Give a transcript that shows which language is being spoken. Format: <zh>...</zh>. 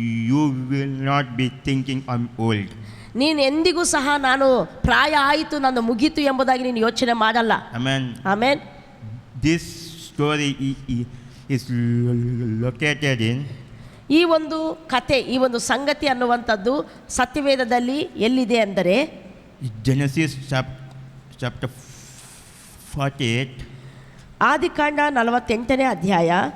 <en>you will not be thinking I'm old.</en> <kn>ನೀನು ಎಂದಿಗೂ ಸಹ ನಾನು ಪ್ರಾಯ ಆಯಿತು, ನಾನು ಮುಗೀತು ಎಂಬುದಾಗಿ ನೀನು ಯೋಚನೆ ಮಾಡಲ್ಲ.</kn> <en>Amen.</en> <kn>Amen.</kn> <en>This story is located in</en> <kn>ಈ ಒಂದು ಕತೆ, ಈ ಒಂದು ಸಂಗತಿ ಅನ್ನುವಂಥದ್ದು ಸತ್ಯವೇದದಲ್ಲಿ ಎಲ್ಲಿದೆ ಅಂದರೆ</kn> <en>Genesis chapter 48,</en> <kn>ಆದಿಕಾಂಡ 48ನೇ ಅಧ್ಯಾಯ</kn>